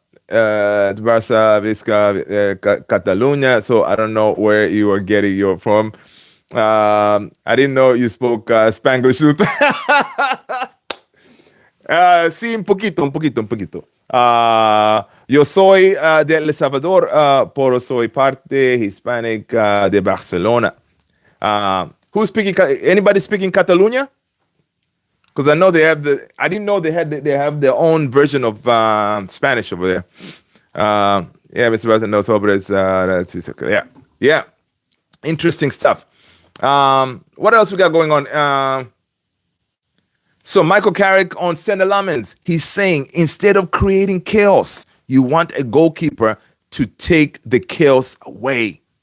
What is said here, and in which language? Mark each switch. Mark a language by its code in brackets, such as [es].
[ca] Barca, Visca, Catalunya. [en] So I don't know where you were getting your from. I didn't know you spoke Spanglish. [es] Sí, un poquito. Yo soy de El Salvador, pero soy parte Hispanic de Barcelona. [en] Who's speaking? Anybody speaking Catalonia? Because I know they have the. I didn't know they have their own version of Spanish over there. Yeah, Mr. President knows over it's okay. Yeah. Interesting stuff. What else we got going on? So Michael Carrick on Senna Lamens, he's saying instead of creating chaos, you want a goalkeeper to take the chaos away.